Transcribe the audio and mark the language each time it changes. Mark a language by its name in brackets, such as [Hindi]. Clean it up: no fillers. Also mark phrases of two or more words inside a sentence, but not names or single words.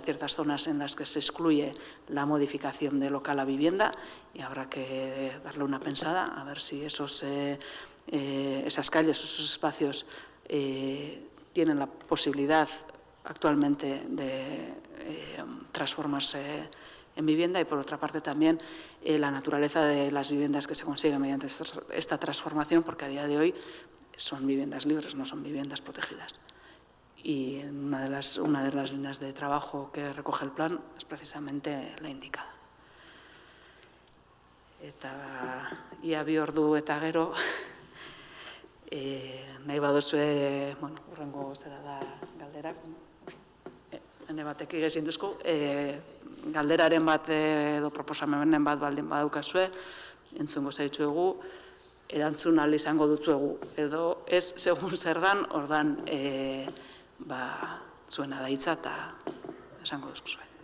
[Spanish] ciertas zonas en las que se excluye la modificación de local a vivienda y habrá que darle una pensada a ver si esas calles, esos espacios tienen la posibilidad actualmente de transformarse en vivienda, y por otra parte también la naturaleza de las viviendas que se consiguen mediante esta transformación, porque a día de hoy son viviendas libres, no son viviendas protegidas. Y una de las líneas de trabajo que recoge el plan es precisamente la indicada. [Basque] Eta ia bi ordu eta gero, nahi baduzue, hurrengo zera da galderak, hene batek egezin duzku, galderaren bat edo proposamenen bat baldin badukazue, entzungo zaitzuegu, erantzun ahal izango dutzuegu, edo ez segun zer dan, ordan zuena da hitza eta esango duzkuzue.